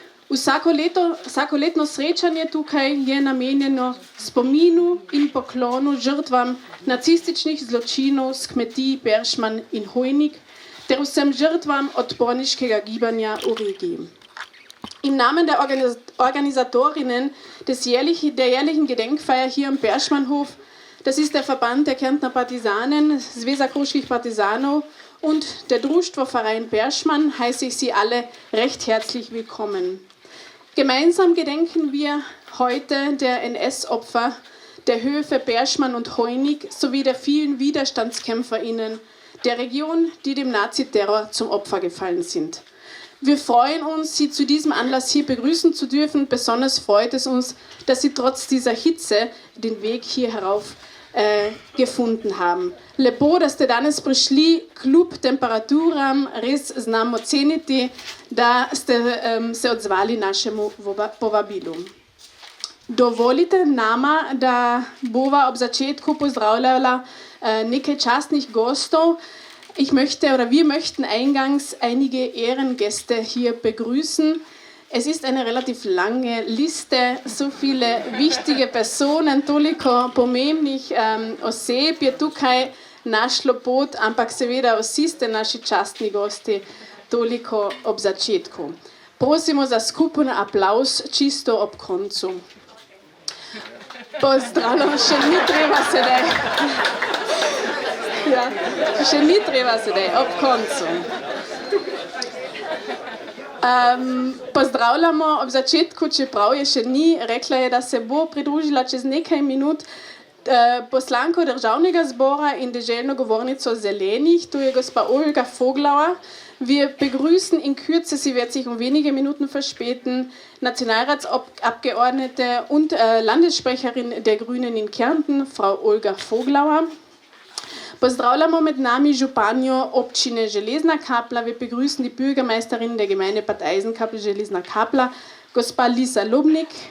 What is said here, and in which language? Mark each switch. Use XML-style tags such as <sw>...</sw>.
<sl>Vsakoletno srečanje tukaj je namenjeno spominu in poklonu žrtvam nacističnih zločinov s kmetij Peršman in Hojnik ter vsem žrtvam odporniškega gibanja v regiji.</sl> <de>Im Namen der Organisatorinnen der jährlichen Gedenkfeier hier am Perschmannhof, das ist der Verband der Kärntner Partisanen, Zveza Koroških partizanov, und der Društvo-Verein Berschmann heiße ich Sie alle recht herzlich willkommen. Gemeinsam gedenken wir heute der NS-Opfer der Höfe Berschmann und Heunig sowie der vielen WiderstandskämpferInnen der Region, die dem Naziterror zum Opfer gefallen sind. Wir freuen uns, Sie zu diesem Anlass hier begrüßen zu dürfen. Besonders freut es uns, dass Sie trotz dieser Hitze den Weg hier herauf gefunden haben.</de> <sl>Lepo, da ste danes prišli kljub temperaturam, res znamo ceniti, da ste se odzvali našemu povabilu. Dovolite nama, da bova ob začetku pozdravljala nekaj častnih gostov.</sl> <de>Wir möchten eingangs einige Ehrengäste hier begrüßen. Es ist eine relativ lange Liste, so viele wichtige Personen,</de> <sl>toliko pomembnih oseb je tukaj našlo pot, ampak seveda vsi ste naši častni gosti, toliko ob začetku. Prosimo za skupen aplavz čisto ob koncu. Pozdravljam, še ni treba sedaj. Ja, še ni treba sedaj, ob koncu. Pozdravljamo ob začetku, čeprav je še ni, rekla je, da se bo pridružila čez nekaj minut poslanko Državnega zbora in deželno govornico Zelenih, tu je gospa Olga Voglauer.</sl> <de>Wir begrüßen in Kürze, sie wird sich um wenige Minuten verspäten, Nationalratsabgeordnete und Landessprecherin der Grünen in Kärnten, Frau Olga Voglauer.</de> <sl>Pozdravljamo med nami županjo občine Železna Kapla.</sl> <de>Wir begrüßen die Bürgermeisterin der Gemeinde Bad Eisenkapel Železna Kapla, gospa Lisa Lobnik.</de>